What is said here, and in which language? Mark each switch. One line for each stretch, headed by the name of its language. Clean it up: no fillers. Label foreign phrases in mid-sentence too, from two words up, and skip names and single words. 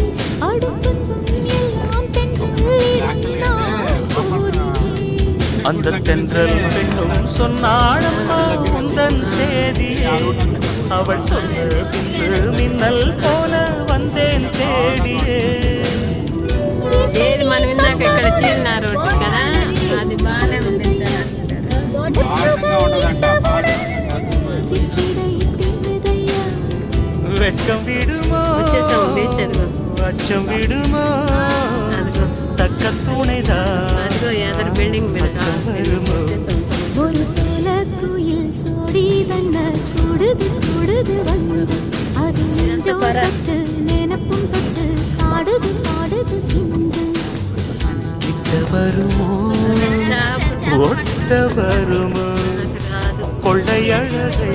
Tamil: அடுப்பும் எல்லாம் தென்றல் நான் கூறினேன். அந்த தென்றல் பெண்ணும் சொன்னாடம்மா உந்தன் சேதியே. அவள் சொன்ன பின்பு மின்னல் போல வந்தேன் தேடியே.
Telugu: ఏది మనం ఇందాక ఇక్కడ చీరిన రోడ్డు కదా అది బాగానే ఉంది.
Tamil: வெட்கம் விடுமோ அச்சம் விடுமோ தக்க துணைதான்
Telugu: అదిగో ఎదరు బిల్డింగ్ మీద
Tamil: வருமோ. ஒரு சோல குயில் சோடி தன்ன கொடுது கொடுது வந்து அது நெஞ்சம் தொட்டு நினைப்பும் தொட்டு ஆடுது ஆடுது சிந்து. கிட்ட வருமோ ஒட்ட வருமோ கொள்ளையழகை